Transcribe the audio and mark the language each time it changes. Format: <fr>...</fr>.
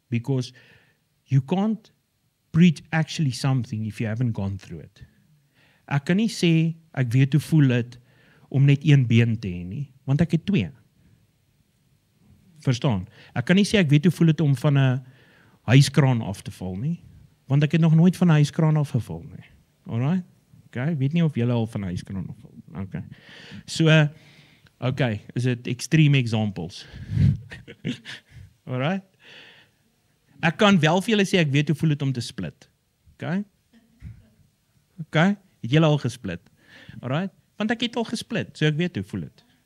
<en>Because you can't preach actually something if you haven't gone through it.</en> <af>Ek kan nie sê, ek weet hoe voel het om net een been te hê nie, want ek het twee. Verstaan? Ek kan nie sê ek weet hoe voel het om van 'n huiskraan af te val nie, want ek het nog nooit van 'n huiskraan afgeval nie. Alright? Okay, ek weet nie of julle al van 'n huiskraan afval. Okay.</af> <en>So, okay, is it extreme examples? Alright?</en> <af>Ek kan wel vir julle sê ek weet hoe voel het om te split. Okay? Okay? Het julle al gesplit? Alright? Want ek het al gesplit, so ek weet hoe voel het.</af>